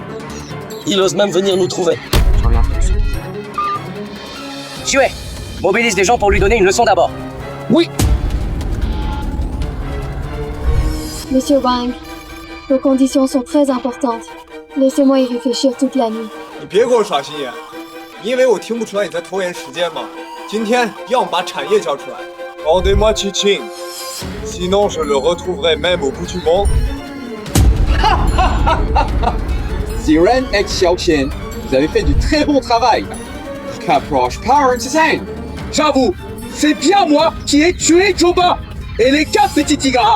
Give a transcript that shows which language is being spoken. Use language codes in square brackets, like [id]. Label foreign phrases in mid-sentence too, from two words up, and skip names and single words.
[fr] Il ose même venir nous trouver. Chue, mobilise des gens pour lui donner une leçon d'abord. Oui. Monsieur Wang, vos conditions sont très importantes. Laissez-moi y réfléchir toute la nuit. [zh] 你别给我耍心眼，你以为我听不出来你在拖延时间吗？今天要么把产业交出来 [fr] ，Rendez-moi Chi-Chin, sinon je le retrouverai même au bout du monde. Ziren et Xiaoqian, vous avez fait du très bon travail. Qu'approche Parents Zen. J'avoue, c'est bien moi qui ai tué Joba et les 4 petits tigres.